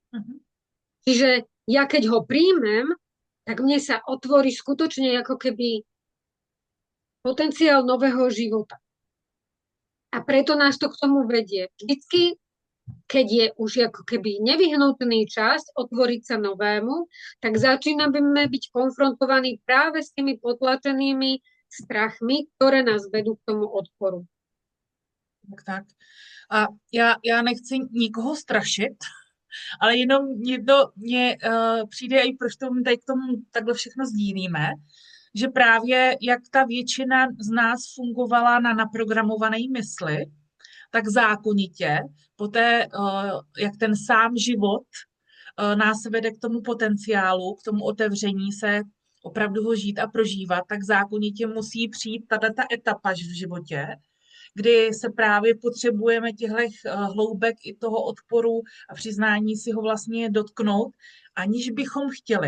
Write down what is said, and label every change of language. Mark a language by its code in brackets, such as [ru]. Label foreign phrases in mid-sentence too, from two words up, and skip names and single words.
[sk] Čiže ja keď ho príjmem, tak mne sa otvorí skutočne ako keby potenciál nového života. A preto nás to k tomu vedie. Vždycky, keď je už ako keby nevyhnutný čas otvoriť sa novému, tak začíname byť konfrontovaní práve s tými potlačenými strachmi, ktoré nás vedú k tomu odporu. Tak. [cs] A já nechci nikoho strašit, ale jenom mně přijde i proč tady k tomu takhle všechno sdílíme, že právě jak ta většina z nás fungovala na naprogramované mysli, tak zákonitě poté, jak ten sám život nás vede k tomu potenciálu, k tomu otevření se, opravdu ho žít a prožívat, tak zákonitě musí přijít tato etapa v životě, kdy se právě potřebujeme těchto hloubek i toho odporu a přiznání si ho vlastně dotknout, aniž bychom chtěli.